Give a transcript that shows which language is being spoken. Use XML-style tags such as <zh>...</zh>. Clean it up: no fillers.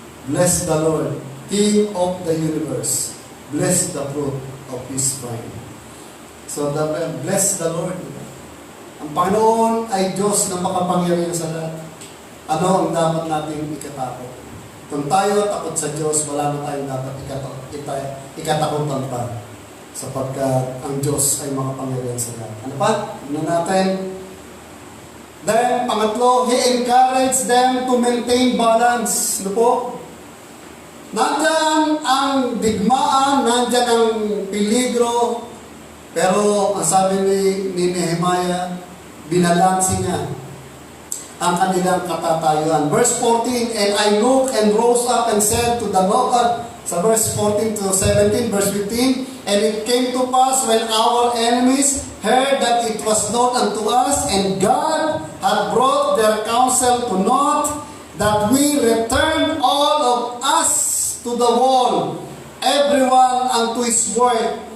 <en>Bless the Lord, King of the universe, bless the fruit of His vine. So, bless the Lord.</en> <tl>Ang Panginoon ay Diyos na makapangyarihan sa lahat. Ano ang dapat nating ikatakot? Kung tayo takot sa Diyos, wala na tayong dapat ikatakutan pa. Sapagkat ang Diyos ay makapangyarihan sa lahat. Ano pa? Ano natin?</tl> <en>Then,</en> <tl>pangatlo,</tl> <en>He encouraged them to maintain balance.</en> <tl>Ano po? Nandyan ang digmaan, nandyan ang peligro, pero ang sabi ni Nehemiah, binalansi niya ang kanilang katatayuan.</tl> <en>Verse 14, and I looked and rose up and said to the Lord,</en> <tl>sa</tl> <en>verse 14 to 17, verse 15, and it came to pass when our enemies heard that it was known unto us, and God had brought their counsel to naught, that we returned all of us to the wall, everyone unto his work.</en>